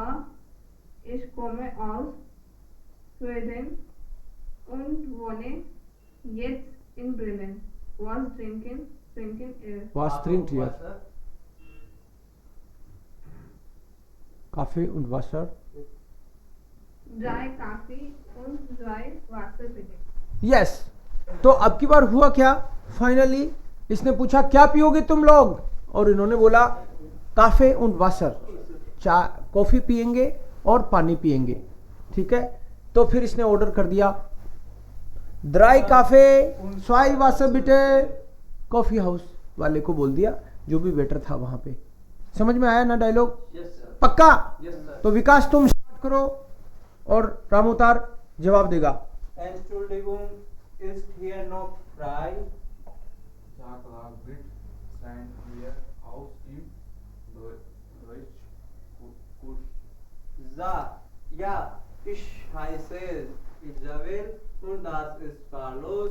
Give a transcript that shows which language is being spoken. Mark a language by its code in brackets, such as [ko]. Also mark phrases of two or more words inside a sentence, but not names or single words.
[de] Ich komme aus Schweden und wohne jetzt in Berlin. Was trinken ihr? was trinkt ihr? Wasser? Kaffee und Wasser। Drei Kaffee und zwei Wasser bitte. [hi] यस। तो अब की बार हुआ क्या, फाइनली इसने पूछा क्या पियोगे तुम लोग, और इन्होंने बोला [de] Kaffee und Wasser, [hi] कॉफी पियेंगे और पानी पियेंगे। ठीक है, तो फिर इसने ऑर्डर कर दिया [de] drei Kaffee zwei Wasser bitte, [hi] कॉफी हाउस वाले को बोल दिया जो भी वेटर था वहां पे। समझ में आया ना डायलॉग, पक्का। तो विकास तुम स्टार्ट करो और रामोतार जवाब देगा। [de] Entschuldigung, ist hier noch frei? Ja, klar, bitte. Seien wir aus im Deutschkurs. Ja, ich heiße Isabel und das ist Carlos.